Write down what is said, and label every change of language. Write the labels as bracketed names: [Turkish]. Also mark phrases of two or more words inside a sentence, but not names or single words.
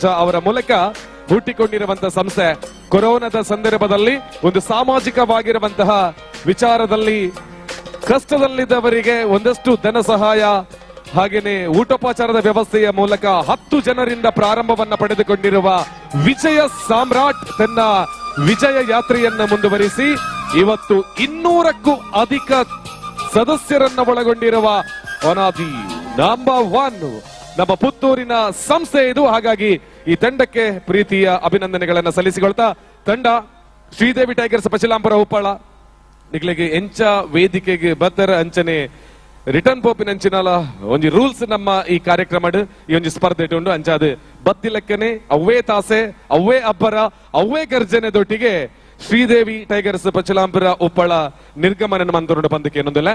[Kannada] ಅವರ ಮೂಲಕ ಹುಟ್ಟಿಕೊಂಡಿರುವಂತಹ ಸಂಸ್ಥೆ ಕೊರೋನಾದ ಸಂದರ್ಭದಲ್ಲಿ ಒಂದು ಸಾಮಾಜಿಕವಾಗಿರುವಂತಹ ವಿಚಾರದಲ್ಲಿ ಕಷ್ಟದಲ್ಲಿದ್ದವರಿಗೆ ಒಂದಷ್ಟು ಧನ ಸಹಾಯ ಹಾಗೇನೆ ಊಟೋಪಚಾರದ ವ್ಯವಸ್ಥೆಯ ಮೂಲಕ 10 ಜನರಿಂದ ಪ್ರಾರಂಭವನ್ನ ಪಡೆದುಕೊಂಡಿರುವ ವಿಜಯ ಸಾಮ್ರಾಟ್ ತನ್ನ ವಿಜಯ ಯಾತ್ರೆಯನ್ನ ಮುಂದುವರಿಸಿ ಇವತ್ತು 200ಕ್ಕೂ ಅಧಿಕ ಸದಸ್ಯರನ್ನ ಒಳಗೊಂಡಿರುವ ಅನಾದಿ ನಂಬರ್ 1 ನಮ್ಮ ಪುತ್ತೂರಿನ ಸಂಸ್ಥೆ ಇದು. ಹಾಗಾಗಿ ಈ ತಂಡಕ್ಕೆ ಪ್ರೀತಿಯ ಅಭಿನಂದನೆಗಳನ್ನ ಸಲ್ಲಿಸಿಕೊಳ್ತಾ ತಂಡ [Tulu] ಶ್ರೀದೇವಿ ಟೈಗರ್ಸ್ ಪಚಲಾಂಪುರ ಉಪ್ಪಳ ನಿಗ್ಲಿಗೆ ಎಂಚ ವೇದಿಕೆಗೆ ಬತ್ತರ ಅಂಚನೆ ರಿಟರ್ನ್ ಪೋಪಿನ ಅಂಚಿನಲ ಒಂಜಿ ರೂಲ್ಸ್ ನಮ್ಮ ಈ ಕಾರ್ಯಕ್ರಮ ಈ ಒಂಜಿ ಸ್ಪರ್ಧೆ ಉಂಡು ಅಂಚಾದ ಬತ್ತಿಲಕ್ಕನೆ ಅವ್ವೇ ತಾಸೆ ಅವ್ವೇ ಅಬ್ಬರ ಅವ್ವೇ ಗರ್ಜನೆದೊಟ್ಟಿಗೆ ಶ್ರೀದೇವಿ ಟೈಗರ್ಸ್ ಪಚಲಾಂಪುರ ಉಪ್ಪಳ ನಿರ್ಗಮನ ಮಂತರುಂಡು ಬಂದಕ್ಕೆ ಏನೊಂದಿಲ್ಲ.